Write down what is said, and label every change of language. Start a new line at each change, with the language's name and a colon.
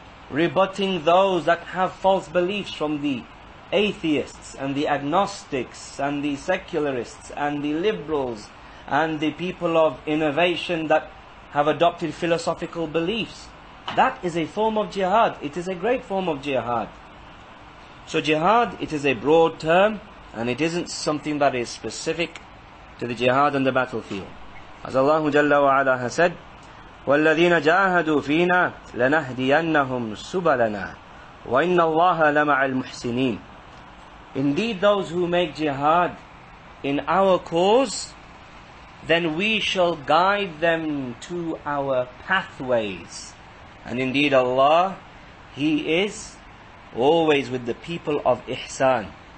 English: Rebutting those that have false beliefs from the atheists and the agnostics and the secularists and the liberals and the people of innovation that have adopted philosophical beliefs. That is a form of jihad. It is a great form of jihad. So jihad, it is a broad term, and it isn't something that is specific to the jihad on the battlefield. As Allah Jalla wa Ala has said,
Arabic: وَالَّذِينَ جَاهَدُوا فِينَا لَنَهْدِيَنَّهُمْ سُبَلَنَا وَإِنَّ اللَّهَ لَمَعَ الْمُحْسِنِينَ.
English: Indeed, those who make jihad in our cause, then we shall guide them to our pathways. And indeed Allah, He is always with the people of ihsan.